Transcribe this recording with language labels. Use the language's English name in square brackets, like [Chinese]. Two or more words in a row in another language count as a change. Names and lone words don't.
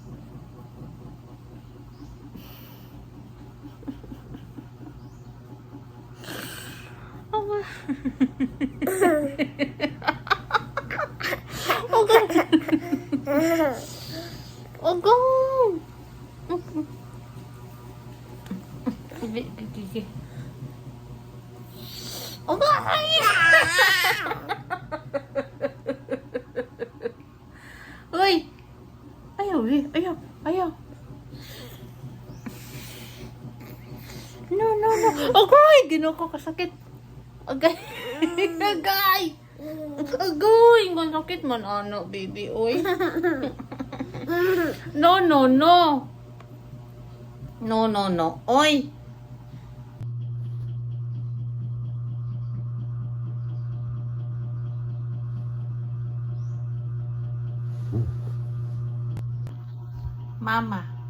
[Cebuano] Agay. Agay. Uy! Ayaw eh. Ayaw. Ayaw. [English] No, no, no. Agay! [Cebuano] Ginawa ko kasakit. Agay. Agay! Agay! Ang sakit man, ano, baby. Uy. [English] No, no, no. No, no, no. Oy! [Cebuano] Mama.